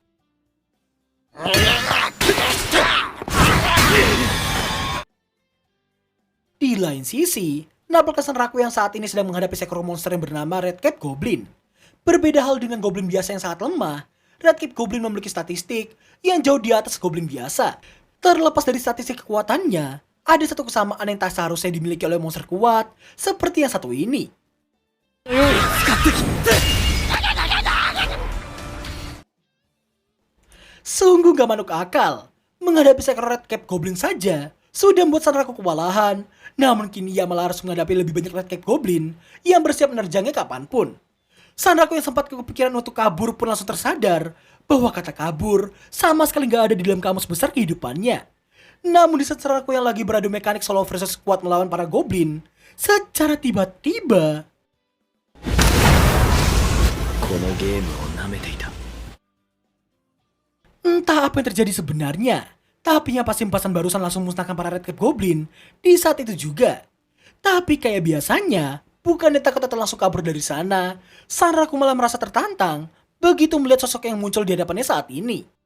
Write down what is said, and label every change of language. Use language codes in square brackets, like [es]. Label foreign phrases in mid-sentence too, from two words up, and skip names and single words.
[id] Di lain sisi, nampaknya Sanraku yang saat ini sedang menghadapi seekor monster yang bernama Red Cap Goblin. Berbeda hal dengan Goblin biasa yang sangat lemah, Red Cap Goblin memiliki statistik yang jauh di atas Goblin biasa. Terlepas dari statistik kekuatannya, ada satu kesamaan yang tak seharusnya dimiliki oleh monster kuat seperti yang satu ini. [ja] 使ってきて [id] Sungguh gak manuk akal. Menghadapi seekor Red Cap Goblin saja sudah membuat Sanraku kewalahan. Namun kini ia malah harus menghadapi lebih banyak Red Cap Goblin yang bersiap menerjangnya kapanpun. Sanraku yang sempat kepikiran untuk kabur pun langsung tersadar bahwa kata kabur sama sekali gak ada di dalam kamus besar kehidupannya. Namun di saat Sanraku yang lagi beradu mekanik [en] solo versus squad [id] melawan para Goblin, secara tiba-tiba [ja] このゲームを舐めていた。 [id] entah apa yang terjadi sebenarnya, tapi yang pasti empasan barusan langsung musnahkan para Red Cap Goblin di saat itu juga. Tapi kayak biasanya, bukannya takut atau langsung kabur dari sana, Sanraku malah merasa tertantang begitu melihat sosok yang muncul di hadapannya saat ini.